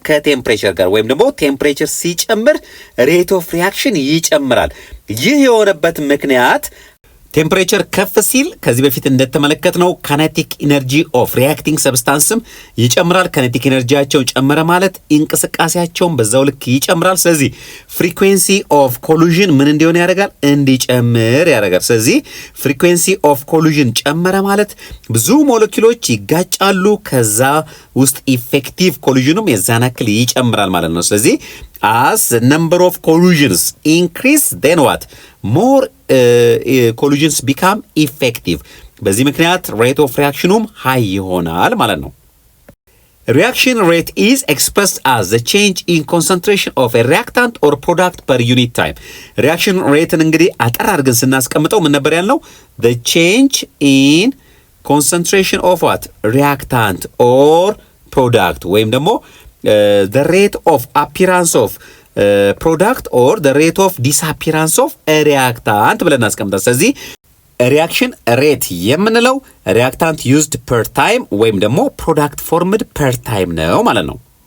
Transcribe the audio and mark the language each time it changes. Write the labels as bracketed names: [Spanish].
[Amharic] ከቴምፕሬቸር ጋር ወይም ደግሞ ቴምፕሬቸር ሲጨምር ሬት ኦፍ ሪያክሽን ይጨምራል። ይህ የሆነበት ምክንያት ቴምፕሬቸር ከፍ ሲል ከዚህ በፊት እንደተመለከትነው ካይኔቲክ ኢነርጂ ኦፍ ሪያክቲንግ ሰብስታንስም ይጨምራል። ካይኔቲክ ኢነርጂያቸው ጨመረ ማለት እንቅስቃሴያቸውን በዛው ልክ ይጨምራል። ስለዚህ ፍሪኩዌንሲ ኦፍ ኮሊዥን ምን እንዲሆን ያደርጋል? እንዲጨምር ያደርጋል። ስለዚህ ፍሪኩዌንሲ ኦፍ ኮሊዥን ጨመረ ማለት ብዙ ሞለኪውሎች ይጋጫሉ። ከዛ ውስጥ ኢፌክቲቭ ኮሊዥኑም የዛን ያክል ይጨምራል ማለት ነው። ስለዚህ [English] as the number of collisions increase, then what? More collisions become effective. [Amharic] በዚህ ምክንያት rate of reactionum high ይሆናል ማለት ነው። [English] Reaction rate is expressed as the change in concentration of a reactant or product per unit time. [Amharic] Reaction rate እንግዲህ አጠር አድርገን ስናስቀምጠው ምን ነበር ያልነው? [English] The change in concentration of what? Reactant or product [Amharic] ወይም ደግሞ [English] the rate of appearance of product or the rate of disappearance of a reactant [Amharic] ብለን እናስቀምጣለን። ስለዚህ ሪያክሽን ሬት የምንለው ሪያክታንት ዩዝድ ፐር ታይም ወይም ደግሞ ፕሮዳክት ፎርምድ ፐር ታይም ነው ማለት ነው።